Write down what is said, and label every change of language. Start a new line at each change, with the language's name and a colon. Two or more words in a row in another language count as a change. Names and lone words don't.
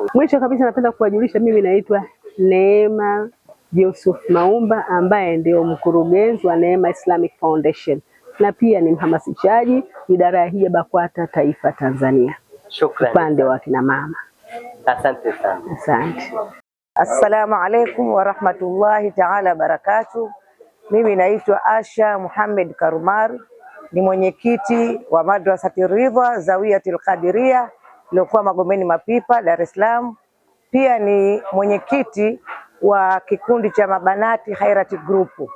Swahili: Mwisho kabisa napenda kuwajulisha, mimi naitwa Neema Yusuf Maumba, ambaye ndio mkurugenzi wa Neema Islamic Foundation, na pia ni mhamasishaji idara ya hija BAKWATA taifa Tanzania. Shukrani. Upande wa kina mama. Asante sana. Asante.
Arabic: السلام عليكم ورحمة الله تعالى وبركاته.
Swahili: Mimi naitwa Asha Muhammad Karumar, ni mwenyekiti wa Madrasati Ridha Zawiyatul Qadiria iliyokuwa Magomeni Mapipa, Dar es Salaam. Pia ni mwenyekiti wa kikundi cha mabanati Khairati Group.